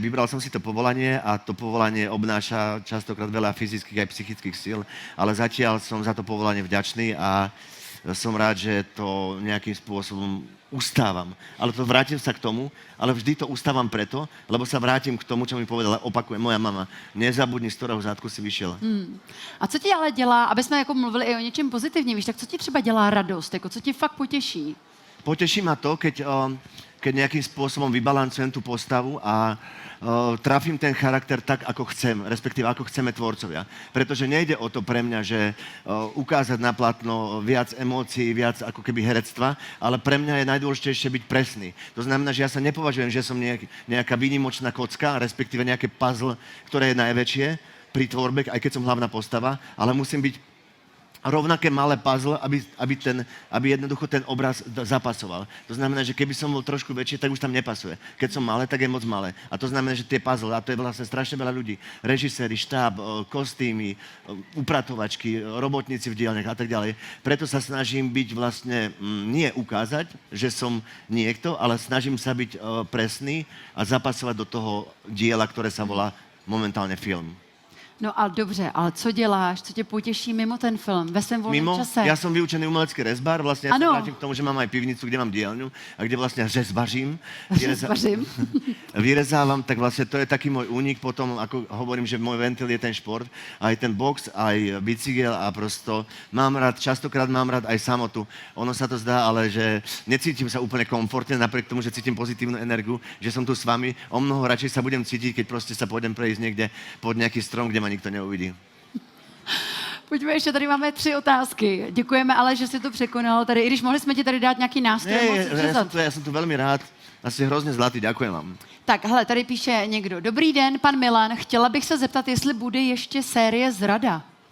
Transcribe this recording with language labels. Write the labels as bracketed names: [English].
[Slovak] Vybral som si to povolanie a to povolanie obnáša častokrát veľa fyzických aj psychických síl, ale zatiaľ som za to povolanie vďačný a som rád, že to nejakým spôsobom ustávam. Ale to vrátim sa k tomu, ale vždy to ustávam preto, lebo sa vrátim k tomu, čo mi povedala, opakujem moja mama. Nezabudni, z ktorého zátku si vyšiel. [Czech] A co ti ale dělá, aby jsme jako mluvili i o něčem pozitivním, víš, tak co ti třeba dělá radost, jako co ti fakt potěší? [Slovak] Poteší ma to, keď nejakým spôsobom vybalancujem tú postavu a trafím ten charakter tak, ako chcem, respektíve ako chceme tvorcovia. Pretože nejde o to pre mňa, že ukázať na platno viac emócií, viac ako keby herectva, ale pre mňa je najdôležitejšie byť presný. To znamená, že ja sa nepovažujem, že som nejaká výnimočná kocka, respektíve nejaké puzzle, ktoré je najväčšie pri tvorbe, aj keď som hlavná postava, ale musím byť rovnaké malé puzzle, aby jednoducho ten obraz zapasoval. To znamená, že keby som bol trošku väčší, tak už tam nepasuje. Keď som malé, tak je moc malé. A to znamená, že tie puzzle, a to je vlastne strašne veľa ľudí, režiséri, štáb, kostýmy, upratovačky, robotníci v dielniach a tak ďalej. Preto sa snažím byť vlastne, nie ukázať, že som niekto, ale snažím sa byť presný a zapasovať do toho diela, ktoré sa volá momentálne film. [Czech] No ale dobře, ale co děláš, co tě potěší mimo ten film, ve svém volném čase? [Slovak] Ja som vyučený umelecký rezbár, vlastne ja [Czech] Ano. [Slovak] sa vrátim k tomu, že mám aj pivnicu, kde mám dielňu a kde vlastne řezbařím. [Czech] Řezbařím. [Slovak] Vyrezávam, tak vlastne to je taký môj únik, potom ako hovorím, že môj ventil je ten šport, aj ten box, aj bicykel a prosto častokrát mám rád aj samotu. Ono sa to zdá, ale že necítim sa úplne komfortne, napriek tomu, že cítim pozitívnu energiu, že som tu s vami. O mnoho radšej sa budem cítiť, keď proste sa pôjdem prejsť niekde pod nejaký strom, kde ma nikto neuvidí. [Czech] Pojďme, ještě tady máme 3 otázky. Děkujeme ale, že jsi to překonal tady, i když mohli jsme ti tady dát nějaký nástroj. [Slovak] Ja som tu veľmi rád. [Czech] Asi hrozně zlatý, [Slovak] ďakujem vám. [Czech] Tak, hele, tady píše někdo. Dobrý den, pan Milan, chtěla bych se zeptat, jestli bude ještě série Zrada.